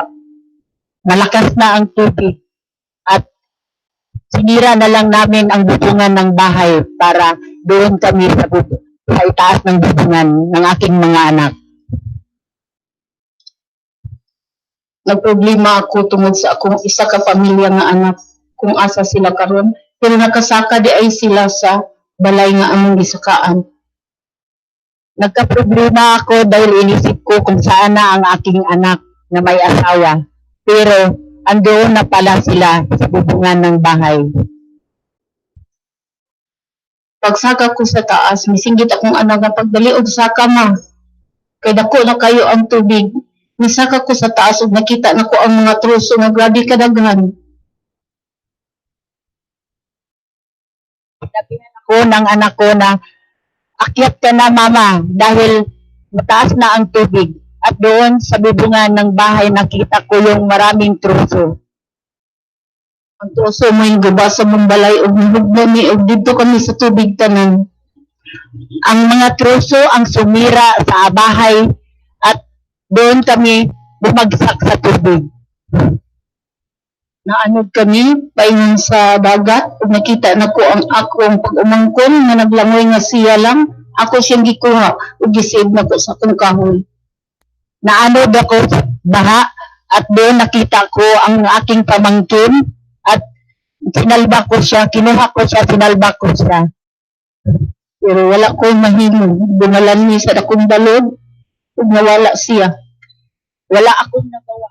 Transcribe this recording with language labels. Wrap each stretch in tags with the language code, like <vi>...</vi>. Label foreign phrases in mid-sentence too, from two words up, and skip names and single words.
<tl>Malakas na ang tubig at sinira na lang namin ang bubungan ng bahay para doon kami sa itaas ng bubungan ng aking mga anak.</tl> <ceb>Nagproblema ako tungod sa akong isa ka pamilya nga anak kung asa sila karon pero nakasaka di ay sila sa balay nga among gisakaan.</ceb> <tl>Nagkaproblema ako dahil inisip ko kung saan na ang aking anak na may asawa. Pero andoon na pala sila sa bubungan ng bahay.</tl> <ceb>Pagsaka ko sa taas, misinggit akong anak nga pagdali og saka ma. Kay dako na kayo ang tubig. Nisaka ko sa taas ug nakita nako ang mga truso nga grabe kadaghan.</ceb> <tl>Sinabihan ako ng anak ko na akyat ka na mama dahil mataas na ang tubig. At doon sa bubungan ng bahay nakita ko yung maraming truso.</tl> <ceb>Ang truso mo yung guba sa mong balay ug nihugno ni ug dito kami sa tubig tanan.</ceb> <tl>Ang mga truso ang sumira sa bahay at doon kami bumagsak sa tubig.</tl> <ceb>Naanod kami paingon sa dagat ug nakita nako ang akong pag-umangkon nga naglangoy nga siya lang. Ako siyang gikuha ug gisave nako sa akong kahoy.</ceb> <tl>Naanod ako sa baha at doon nakita ko ang aking pamangkin at sinalba ko siya, kinuha ko siya, sinalba ko siya.</tl> <ceb>Pero wala ko mahimo. Dumalan ni sa akong balod ug nawala siya.</ceb> <tl>Wala akong nagawa.</tl>